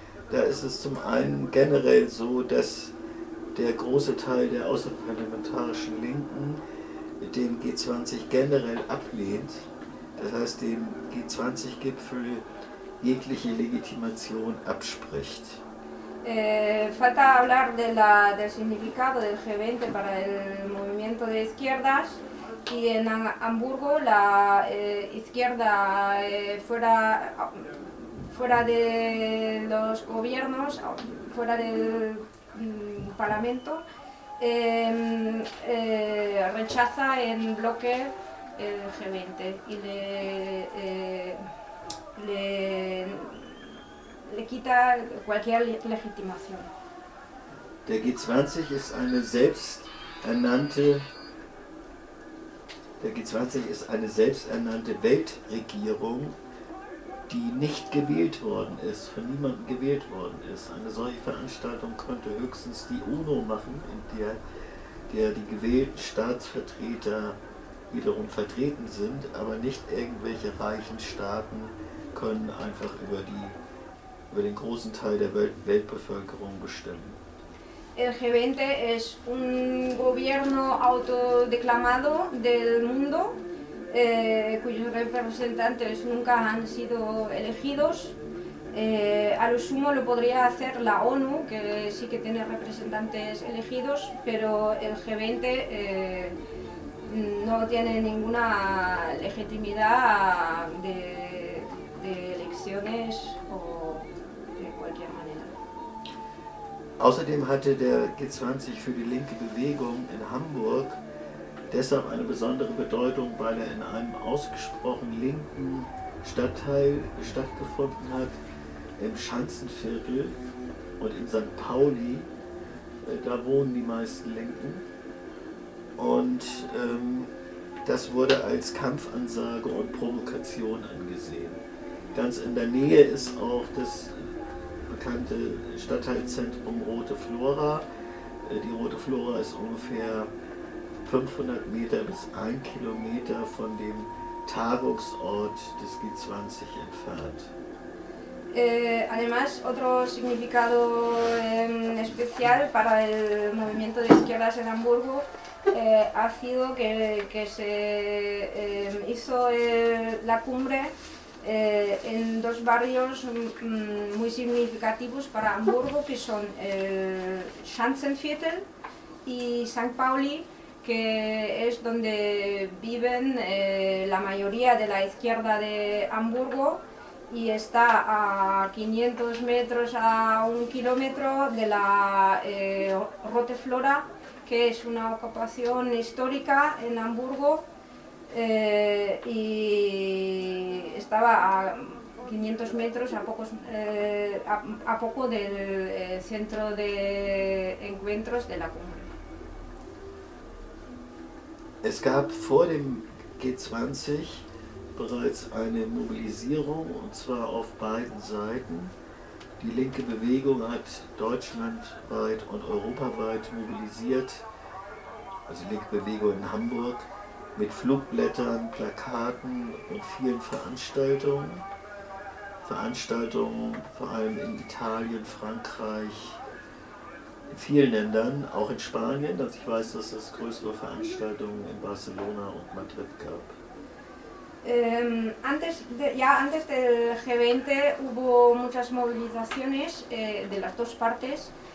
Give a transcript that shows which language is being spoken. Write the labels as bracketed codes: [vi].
[de] Da ist es zum einen generell so, dass der große Teil der außerparlamentarischen Linken den G20 generell ablehnt. Das heißt, dem G20-Gipfel jegliche Legitimation abspricht. [es] Falta hablar del significado del G20 para el movimiento de izquierdas. Y en Hamburgo, la izquierda fuera de los gobiernos, fuera del parlamento, rechaza en bloque el G20 y le le quita cualquier legitimación. [de] Der G20 ist eine selbsternannte Weltregierung, die nicht gewählt worden ist, von niemandem gewählt worden ist. Eine solche Veranstaltung könnte höchstens die UNO machen, in der die gewählten Staatsvertreter wiederum vertreten sind, aber nicht irgendwelche reichen Staaten können einfach über den großen Teil der Weltbevölkerung bestimmen. [es] El G20 es un gobierno autodeclamado del mundo, cuyos representantes nunca han sido elegidos. A lo sumo lo podría hacer la ONU, que sí que tiene representantes elegidos, pero el G20 no tiene ninguna legitimidad de elecciones o de cualquier manera. [de] Außerdem hatte der G20 für die linke Bewegung in Hamburg deshalb eine besondere Bedeutung, weil er in einem ausgesprochen linken Stadtteil stattgefunden hat, im Schanzenviertel und in St. Pauli. Da wohnen die meisten Linken. Und das wurde als Kampfansage und Provokation angesehen. Ganz in der Nähe ist auch das bekannte Stadtteilzentrum Rote Flora. Die Rote Flora ist ungefähr 500 Meter bis 1 Kilometer von dem Tagungsort des G20 entfernt. [es] Además, otro significado especial para el movimiento de izquierdas en Hamburgo ha sido que se hizo la cumbre en dos barrios muy significativos para Hamburgo, que son el Schanzenviertel y St. Pauli, que es donde viven la mayoría de la izquierda de Hamburgo y está a 500 metros a un kilómetro de la Rote Flora, que es una ocupación histórica en Hamburgo. Y estaba a 500 metros, a poco del centro de encuentros de la cumbre. [de] Es gab vor dem G20 bereits eine Mobilisierung, und zwar auf beiden Seiten. Die linke Bewegung hat deutschlandweit und europaweit mobilisiert, also die linke Bewegung in Hamburg, mit Flugblättern, Plakaten und vielen Veranstaltungen. Veranstaltungen vor allem in Italien, Frankreich, in vielen Ländern, auch in Spanien. Also ich weiß, dass es größere Veranstaltungen in Barcelona und Madrid gab. [es] Antes del G20 hubo muchas movilizaciones de las dos partes.